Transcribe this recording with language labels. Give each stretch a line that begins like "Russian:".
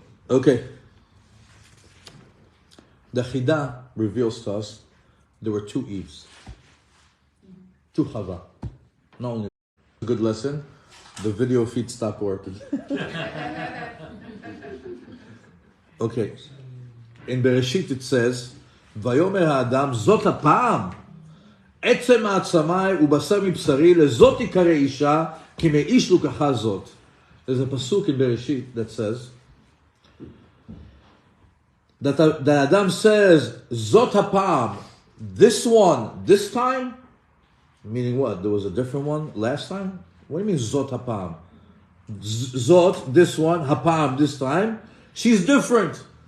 English: Okay. The Chida reveals to us there were two Eves. Two Chava. Not only a good lesson, the video feed stopped working. Okay. In Bereshit it says,
Hebrew: Vayomer ha'adam zot ha'pa'am עצם העצמי ובשר מבשרי לזאת תיקרא אישה כי מאיש לוקחה זאת.
English: There's a pasuk in Bereshit that says that the Adam says zot ha'pa'am, this one, this time, meaning what? There was a different one last time? What do you mean zot ha'pa'am? Zot, this one, ha'pa'am, this time, she's different.